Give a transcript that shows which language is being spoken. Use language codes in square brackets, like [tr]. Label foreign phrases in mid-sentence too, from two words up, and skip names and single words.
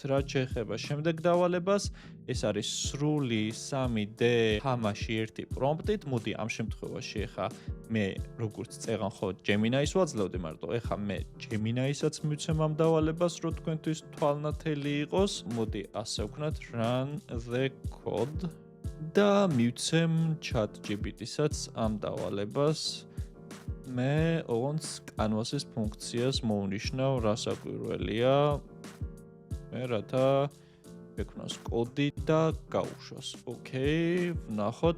[ka] რაც შეეხება შემდეგ დავალებას, ეს არის სრული 3D თამაში ერთი პრომპტით. მოდი ამ შემთხვევაში ახლა მე როგორც წეღან ხო Gemini-ს ვაძლევდი მარტო. ახლა მე Gemini-საც მივცემ ამ დავალებას, რომ თქვენთვის თვალნათელი იყოს. მოდი ასე ვქნათ [en] run the code [ka] და მივცემ ChatGPT-საც ამ დავალებას. მე ოღონდ canvas-ის ფუნქციას მოვნიშნავ, რა საკვირველია. მე რათა ექნას კოდი და გაუშვას. ოკეი, ვნახოთ.